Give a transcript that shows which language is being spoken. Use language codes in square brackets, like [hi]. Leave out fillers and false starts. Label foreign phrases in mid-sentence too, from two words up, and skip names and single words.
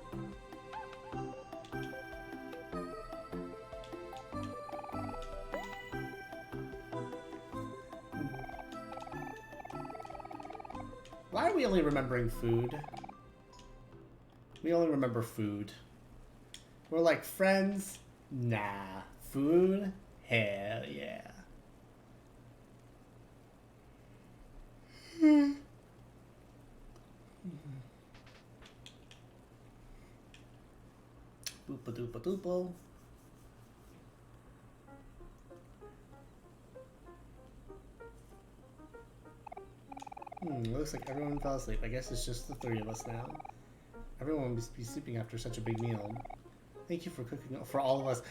[en] Why are we only remembering food? We only remember food. We're like friends? Nah. Food? Hell yeah. Boopa doopa doopo. Looks like everyone fell asleep. I guess it's just the three of us now. Everyone must be sleeping after such a big meal. Thank you for cooking for all of us.